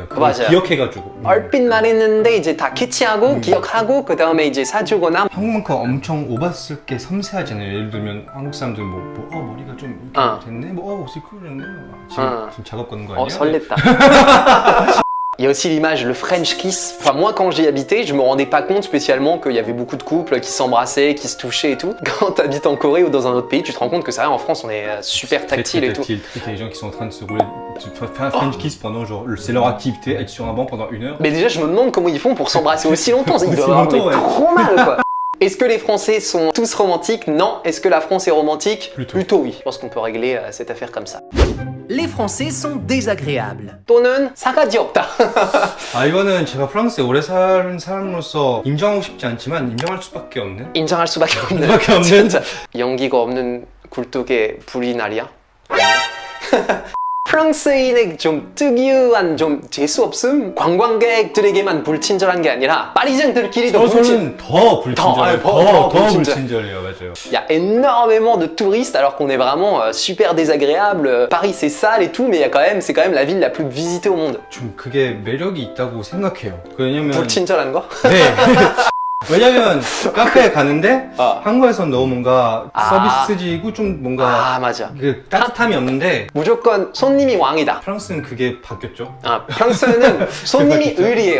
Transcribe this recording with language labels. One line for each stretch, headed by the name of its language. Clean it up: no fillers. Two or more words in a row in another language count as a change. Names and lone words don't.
Korean: 그걸 맞아요. 기억해가지고. 얼핏 말했는데 이제 다 캐치하고 기억하고 그 다음에 이제 사주거나. 한국만큼 엄청 오바스럽게 섬세하잖아요. 예를 들면 한국 사람들 머리가 좀 이렇게 됐네? 옷이 그러네? 지금 작업 거는 거 아니에요? 설렜다.
French: Il y a aussi l'image, le
English: French kiss.
French: Enfin, moi, quand j'y habitais, je me rendais pas compte spécialement qu'il y avait beaucoup de couples qui s'embrassaient, qui se touchaient et tout. Quand t'habites en Corée ou dans un autre pays, tu te rends compte que c'est vrai, en France, on est super tactile et tout. Il y a des gens qui sont en train de se rouler tu peux faire un
English: French kiss
French: pendant genre, c'est leur activité, être sur un banc pendant 1 heure. Mais déjà, je me demande comment ils font pour s'embrasser aussi longtemps. Ils doivent avoir longtemps, ouais. trop mal, quoi. Est-ce que les Français sont tous romantiques? Non. Est-ce que la France est romantique? Plutôt oui. Je pense qu'on peut régler cette affaire comme ça. Les Français sont désagréables.
Korean: 또는 싸가지 없다. 아 이거는 제가 프랑스에 오래 산 사람으로서 인정하고 싶지 않지만 인정할 수밖에 없는. 인정할 수밖에 없는. 수밖에 없는. 진짜 연기가 없는 굴뚝에 불이 날이야? 프랑스인의 좀 특유한 좀 재수없음? 관광객들에게만 불친절한 게 아니라 파리쟁들끼리도 저는 더 불친절해요. 더 불친절해요, 맞아요.
French: Il y a énormément de touristes alors qu'on est vraiment super désagréable. Paris c'est sale et tout, mais c'est quand même la ville la plus visitée au monde.
Korean: 좀 그게 매력이 있다고 생각해요. 왜냐면 불친절한 거? 네. 왜냐면 카페에 가는데 한국에선 너무 뭔가 서비스지고 좀 뭔가 맞아. 그 따뜻함이 없는데 무조건 손님이 왕이다. 프랑스는 그게 바뀌었죠. 프랑스는 손님이 의리해요.